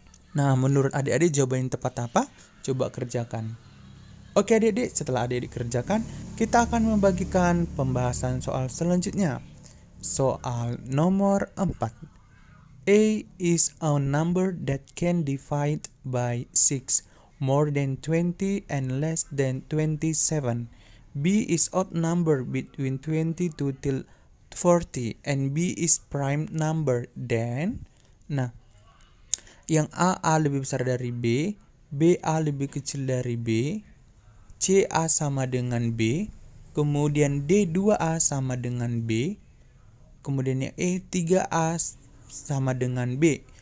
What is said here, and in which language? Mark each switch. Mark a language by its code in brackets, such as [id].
[id] Nah, menurut adik-adik jawaban yang tepat apa? Coba kerjakan. Oke adik-adik, setelah adik-adik kerjakan, kita akan membagikan pembahasan soal selanjutnya. Soal nomor 4. [en] A is a number that can divide by 6, more than 20 and less than 27. B is odd number between 22 till 40 and B is prime number then. [id] Nah, yang A lebih besar dari B, A lebih kecil dari B, C A sama dengan B, kemudian D 2A sama dengan B, kemudian yang E 3A sama dengan B.